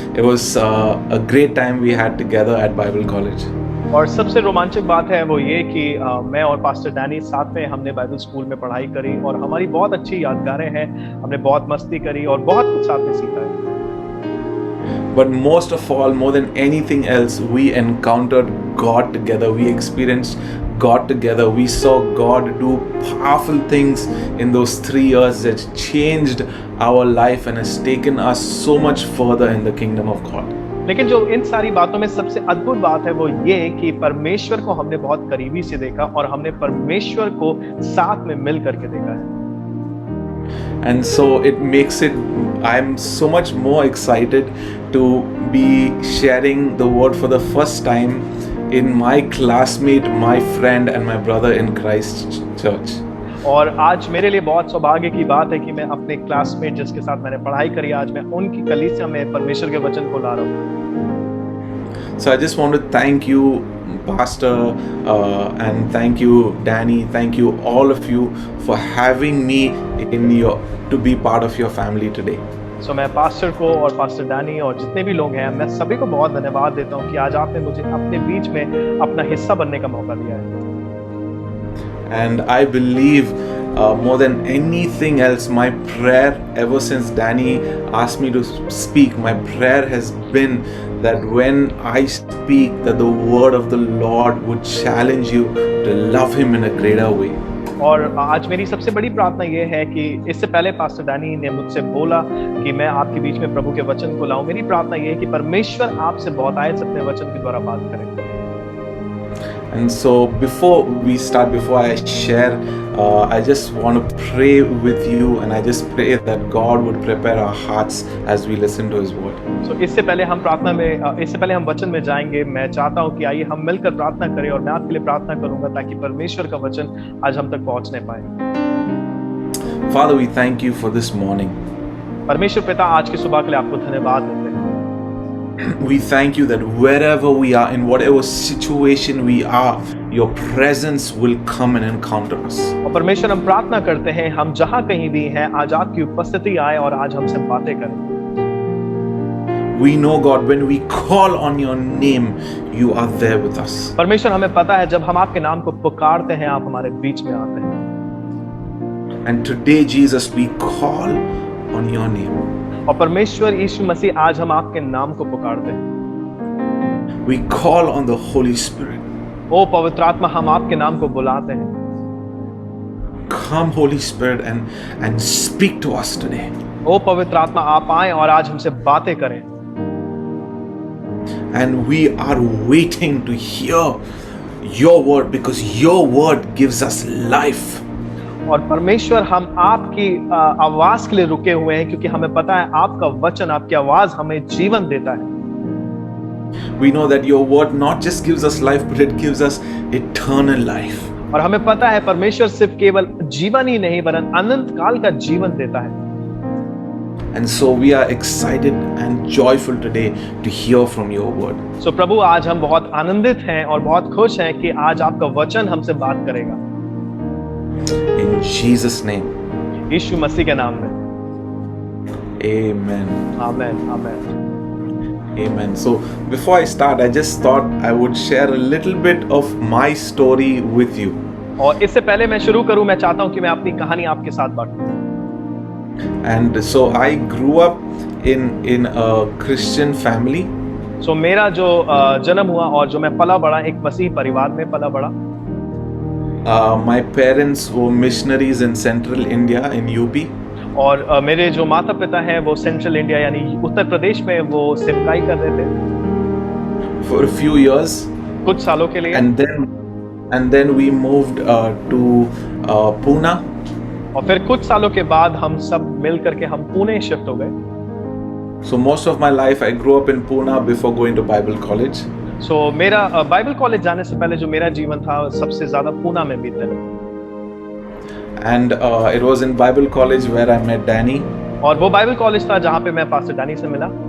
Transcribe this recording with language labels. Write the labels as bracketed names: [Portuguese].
[English] It was a great time we had together at Bible college. [Hindi] और सबसे रोमांचक बात है वो ये कि मैं और पास्टर डैनी साथ में हमने बाइबल स्कूल में पढ़ाई करी, और हमारी बहुत अच्छी यादगारें हैं। हमने बहुत मस्ती करी और बहुत कुछ साथ में सीखा है। [English] But most of all, more than anything else, we encountered God together. We experienced got together. We saw God do powerful things in those 3 years that changed our life and has taken us so much further in the kingdom of God. [Hindi] लेकिन जो इन सारी बातों में सबसे अद्भुत बात है वो ये कि परमेश्वर को हमने बहुत करीबी से देखा और हमने परमेश्वर को साथ में मिल करके देखा है। [English] And so it makes it, I'm so much more excited to be sharing the word for the first time in my classmate, my friend and my brother in Christ Church. [Hindi] और आज मेरे लिए बहुत सौभाग्य की बात है कि मैं अपने क्लासमेट जिसके साथ मैंने पढ़ाई करी, आज मैं उनकी कलीसिया में परमेश्वर के वचन को ला रहा हूँ। [English] So I just want to thank you, Pastor, and thank you, Danny. Thank you, all of you, for having me to be part of your family today. [Hindi] So मैं पास्टर को और पास्टर डैनी और जितने भी लोग हैं, मैं सभी को बहुत धन्यवाद देता हूँ कि आज आपने मुझे अपने बीच में अपना हिस्सा बनने का मौका दिया है। [English] And I believe more than anything else, my prayer ever since Danny asked me to speak, my prayer has been that when I speak, that the word of the Lord would challenge you to love Him in a greater way. [Hindi] और आज मेरी सबसे बड़ी प्रार्थना ये है कि इससे पहले पास्टर डैनी ने मुझसे बोला कि मैं आपके बीच में प्रभु के वचन को लाऊं, मेरी प्रार्थना ये है कि परमेश्वर आपसे बहुत आए अपने वचन के द्वारा बात करें। [English] And so before we start, before I share, I just want to pray with you, and I just pray that God would prepare our hearts as we listen to His word. [Hindi] So इससे पहले हम वचन में जाएंगे, मैं चाहता हूँ कि आइए हम मिलकर प्रार्थना करें और मैं आपके लिए प्रार्थना करूंगा ताकि परमेश्वर का वचन आज हम तक पहुँचने पाए। [English] Father, we thank you for this morning. [Hindi] परमेश्वर पिता, आज की सुबह के लिए आपको धन्यवाद देते हैं। [English] We thank you that wherever we are, in whatever situation we are, your presence will come and encounter us. [Hindi] और परमेश्वर हम प्रार्थना करते हैं, हम जहाँ कहीं भी हैं, आज आपकी उपस्थिति आए और आज हमसे बातें करें। [English] We know, God, when we call on your name, you are there with us. [Hindi] परमेश्वर हमें पता है जब हम आपके नाम को पुकारते हैं, आप हमारे बीच में आते हैं। [English] And today, Jesus, we call on your name. [Hindi] और परमेश्वर यीशु मसीह, आज हम आपके नाम को पुकारते हैं। [English] We call on the Holy Spirit. [Hindi] ओ पवित्र आत्मा, हम आपके नाम को बुलाते हैं। [English] Come, Holy Spirit, and speak to us today. [Hindi] ओ पवित्र आत्मा, आप आए और आज हमसे बातें करें। [English] And we are waiting to hear your word, because your word gives us life. [Hindi] और परमेश्वर, हम आपकी आवाज के लिए रुके हुए हैं क्योंकि हमें पता है आपका वचन, आपकी आवाज हमें जीवन देता है। [English] We know that your word not just gives us life, but it gives us eternal life. [Hindi] और हमें पता है परमेश्वर सिर्फ केवल जीवन ही नहीं वरन अनंत काल का जीवन देता है। [English] And so we are excited and joyful today to hear from your word. [Hindi] So प्रभु, आज हम बहुत आनंदित हैं और बहुत खुश हैं कि आज आपका वचन हमसे बात करेगा। [English] In Jesus' name. [Hindi] यीशु मसीह के नाम में। [English] Amen. [Hindi] Amen, amen. [English] Amen. So before I start, I just thought I would share a little bit of my story with you. [Hindi] और इससे पहले मैं शुरू करूं, मैं चाहता हूं कि मैं अपनी कहानी आपके साथ बांटूं। [English] And so I grew up in a Christian family. [Hindi] So मेरा जो जन्म हुआ और जो मैं पला बड़ा एक मसीही परिवार में पला बड़ा। [English] My parents were missionaries in Central India in UP. [Hindi] और मेरे जो माता पिता हैं वो सेंट्रल इंडिया यानी उत्तर प्रदेश में वो सेवकाई कर रहे थे [English] for a few years. [Hindi] कुछ सालों के लिए। [English] And then we moved to Pune. [Hindi] और फिर कुछ सालों के बाद हम सब मिल करके हम पुणे शिफ्ट हो गए। [English] So most of my life I grew up in Pune before going to Bible college. [Hindi] So मेरा बाइबल कॉलेज जाने से पहले जो मेरा जीवन था सबसे ज्यादा पुणे में बीता। [English] And it was in Bible college where I met Danny. [Hindi] और वो बाइबल कॉलेज था जहाँ पे मैं पास्टर डैनी से मिला।